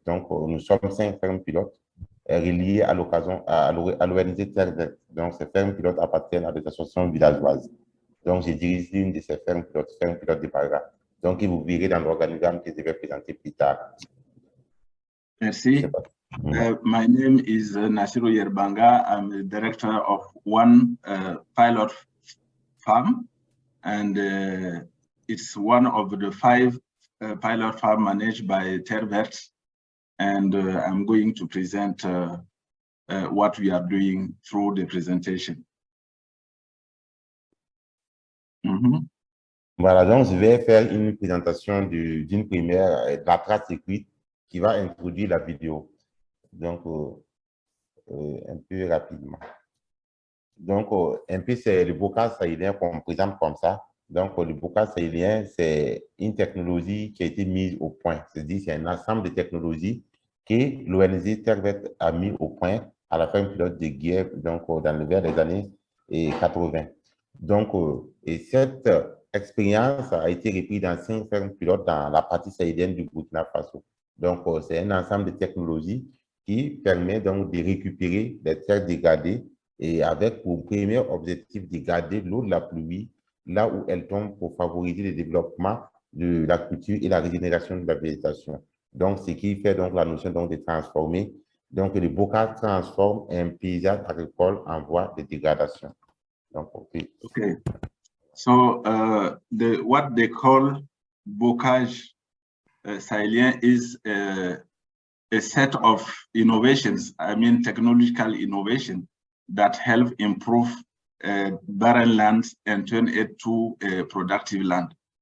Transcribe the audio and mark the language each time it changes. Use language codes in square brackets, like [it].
[fr] Donc, nous sommes 5 fermes pilotes reliées à l'ONG Terre Verte. Donc, ces fermes pilotes appartiennent à des associations villageoises. Donc, je dirige l'une de ces fermes pilotes de Barga. Donc, vous verrez dans l'organigramme que je vais présenter plus tard. Merci. [en] My name is Nasiru Yerbanga. I'm the director of one pilot farm, and it's one of the 5 pilot farm managed by Terre Verte. And I'm going to present what we are doing through the presentation. [fr] Voilà, donc je vais faire une présentation d'une première, de la trace écrite qui va introduire la vidéo. Donc, un peu rapidement. Donc, un peu, c'est le bocal sahélien qu'on présente comme ça. Donc, le bocal sahélien, c'est une technologie qui a été mise au point. C'est-à-dire, c'est un ensemble de technologies que l'ONG Terre Verte a mis au point à la fin pilote de guerre, donc vers les années 80. Donc, et cette expérience a été reprise dans 5 fermes pilotes dans la partie sahélienne du Burkina Faso. Donc, c'est un ensemble de technologies qui permet donc de récupérer les terres dégradées et avec pour premier objectif de garder l'eau de la pluie là où elle tombe pour favoriser le développement de la culture et la régénération de la végétation. Donc, ce qui fait donc la notion donc de transformer. Donc, le bocal transforme un paysage agricole en voie de dégradation. Donc, [en] okay. So, what they call bocage sahélien is a set of innovations, I mean technological innovation that help improve barren lands and turn it to a productive land.